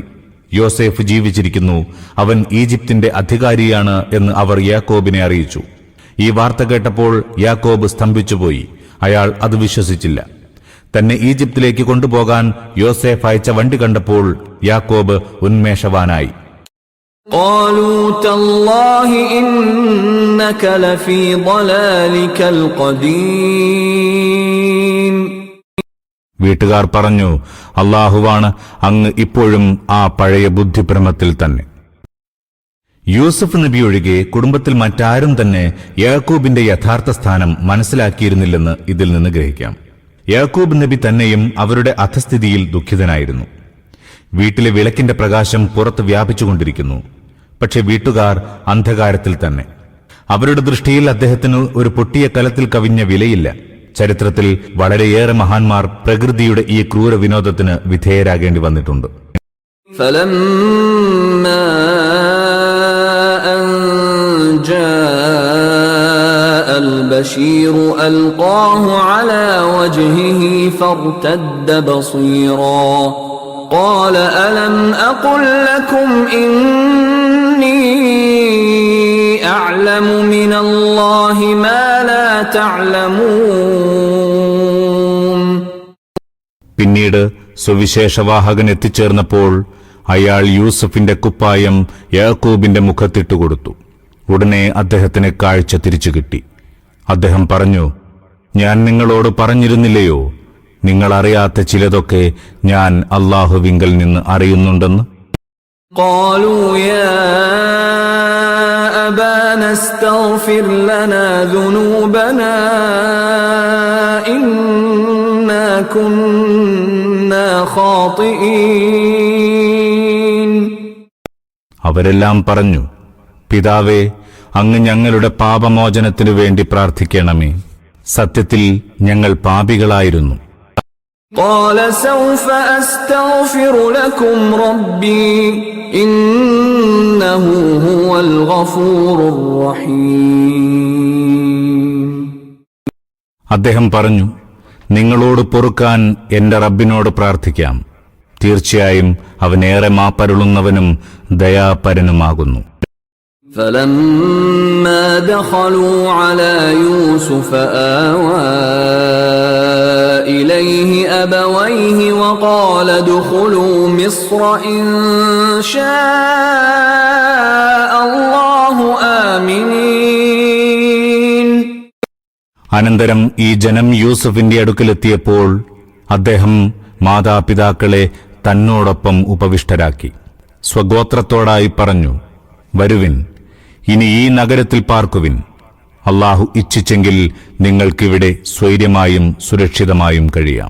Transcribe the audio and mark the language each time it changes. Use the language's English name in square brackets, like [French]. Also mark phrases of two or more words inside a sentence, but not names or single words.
[Malayalam] യോസേഫ് ജീവിച്ചിരിക്കുന്നു, അവൻ ഈജിപ്തിന്റെ അധികാരിയാണ് എന്ന് അവർ യാക്കോബിനെ അറിയിച്ചു. ഈ വാർത്ത കേട്ടപ്പോൾ യാക്കോബ് സ്തംഭിച്ചുപോയി. അയാൾ അത് വിശ്വസിച്ചില്ല. തന്നെ ഈജിപ്തിലേക്ക് കൊണ്ടുപോകാൻ യോസേഫ് അയച്ച വണ്ടി കണ്ടപ്പോൾ യാക്കോബ് ഉന്മേഷവാനായി. [Arabic] قالوا تالله إنك لفي ضلالك القديم. [Malayalam] വീട്ടുകാർ പറഞ്ഞു, അല്ലാഹുവാണ്, അങ്ങ് ഇപ്പോഴും ആ പഴയ ബുദ്ധിഭ്രമത്തിൽ തന്നെ. യൂസുഫ് നബി ഒഴികെ കുടുംബത്തിൽ മറ്റാരും തന്നെ യാക്കൂബിന്റെ യഥാർത്ഥ സ്ഥാനം മനസ്സിലാക്കിയിരുന്നില്ലെന്ന് ഇതിൽ നിന്ന് ഗ്രഹിക്കാം. യാക്കൂബ് നബി തന്നെയും അവരുടെ അധസ്ഥിതിയിൽ ദുഃഖിതനായിരുന്നു. വീട്ടിലെ വിളക്കിന്റെ പ്രകാശം പുറത്ത് വ്യാപിച്ചുകൊണ്ടിരിക്കുന്നു. പക്ഷെ വീട്ടുകാർ അന്ധകാരത്തിൽ തന്നെ. അവരുടെ ദൃഷ്ടിയിൽ അദ്ദേഹത്തിന് ഒരു പൊട്ടിയ കലത്തിൽ കവിഞ്ഞ വിലയില്ല. ചരിത്രത്തിൽ വളരെയേറെ മഹാന്മാർ പ്രകൃതിയുടെ ഈ ക്രൂര വിനോദത്തിന് വിധേയരാകേണ്ടി വന്നിട്ടുണ്ട്. [Arabic] فلما أن جاء البشير ألقاه على وجهه فارتد بصيرا قال ألم أقل لكم إني أعلم من الله ما لا تعلمون. [Malayalam] പിന്നീട് സുവിശേഷവാഹകൻ എത്തിച്ചേർന്നപ്പോൾ അയാൾ യൂസുഫിന്റെ കുപ്പായം യാക്കൂബിന്റെ മുഖത്തിട്ടുകൊടുത്തു. ഉടനെ അദ്ദേഹത്തിന് കാഴ്ച തിരിച്ചു കിട്ടി. അദ്ദേഹം പറഞ്ഞു, ഞാൻ നിങ്ങളോട് പറഞ്ഞിരുന്നില്ലയോ, നിങ്ങൾ അറിയാത്ത ചിലതൊക്കെ ഞാൻ അല്ലാഹുവിങ്കൽ നിന്ന് അറിയുന്നുണ്ടെന്ന്. [Arabic] قالوا يا أبانا استغفر لنا ذنوبنا إنا كنا خاطئين. [Malayalam] അവരെല്ലാം പറഞ്ഞു, പിതാവേ, അങ്ങ് ഞങ്ങളുടെ പാപമോചനത്തിനു വേണ്ടി പ്രാർത്ഥിക്കണമേ. സത്യത്തിൽ ഞങ്ങൾ പാപികളായിരുന്നു. [Arabic] قال سوف أستغفر لكم ربي إنه هو الغفور الرحيم. [Malayalam] അദ്ദേഹം പറഞ്ഞു, നിങ്ങളോട് പൊറുക്കാൻ എന്റെ റബ്ബിനോട് പ്രാർത്ഥിക്കാം. തീർച്ചയായും അവനേറെ മാപ്പരുളുന്നവനും ദയാപരനുമാകുന്നു. [Arabic] فلما دخلوا على يوسف آوى إليه أبويه وقال ادخلوا مصر إن شاء الله آمنين. [Malayalam] അനന്തരം ഈ ജനം യൂസുഫിന്റെ അടുക്കലെത്തിയപ്പോൾ അദ്ദേഹം മാതാപിതാക്കളെ തന്നോടൊപ്പം ഉപവിഷ്ടരാക്കി. സ്വഗോത്രത്തോടായി പറഞ്ഞു, വരുവിൻ, ഇനി ഈ നഗരത്തിൽ പാർക്കുവിൻ. അല്ലാഹു ഇച്ഛിച്ചെങ്കിൽ നിങ്ങൾക്കിവിടെ സ്വൈര്യമായും സുരക്ഷിതമായും കഴിയാം.